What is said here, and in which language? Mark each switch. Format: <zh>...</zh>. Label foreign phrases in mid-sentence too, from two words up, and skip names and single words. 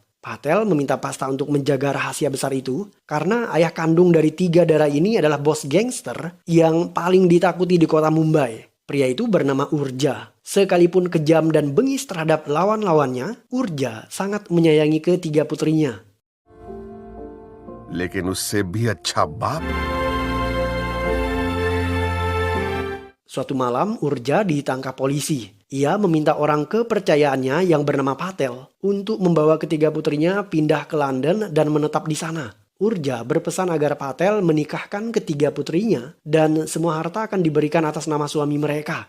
<id>Patel meminta Pasta untuk menjaga rahasia besar itu karena ayah kandung dari 3 dara ini adalah bos gangster yang paling ditakuti di kota Mumbai. Pria itu bernama Urja. Sekalipun kejam dan bengis terhadap lawan-lawannya, Urja sangat menyayangi ketiga putrinya.</id> <hi>लेकिन उससे भी अच्छा बाप</hi> <id>Suatu malam, Urja ditangkap polisi. Ia meminta orang kepercayaannya yang bernama Patel untuk membawa ketiga putrinya pindah ke London dan menetap di sana. Urja berpesan agar Patel menikahkan ketiga putrinya dan semua harta akan diberikan atas nama suami mereka.</id>